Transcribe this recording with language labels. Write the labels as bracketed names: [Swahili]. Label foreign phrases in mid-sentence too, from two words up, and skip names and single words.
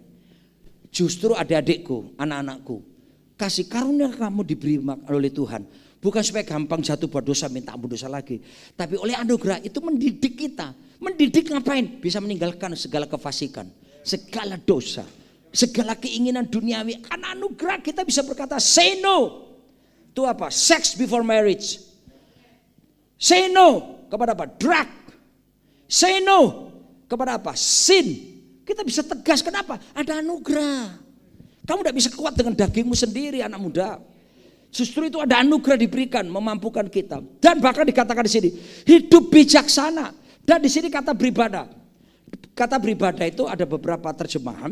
[Indonesian] Justru adik-adikku, anak-anakku, kasih karunia kamu diberi oleh Tuhan. Bukan supaya gampang jatuh buat dosa, minta ampun dosa lagi. Tapi oleh anugerah itu mendidik kita. Mendidik ngapain? Bisa meninggalkan segala kefasikan, segala dosa, segala keinginan duniawi. Karena anugerah kita bisa berkata [English] say no. [Indonesian] Itu apa? [English] Sex before marriage. Say no [Indonesian] kepada apa? Drug. [English] Say no [Indonesian] kepada apa? Sin. Kita bisa tegas, kenapa? Ada anugerah. Kamu tidak bisa kuat dengan dagingmu sendiri, anak muda. Justru itu ada anugerah diberikan, memampukan kita. Dan bahkan dikatakan di sini, hidup bijaksana. Dan di sini kata beribadah. Kata beribadah itu ada beberapa terjemahan.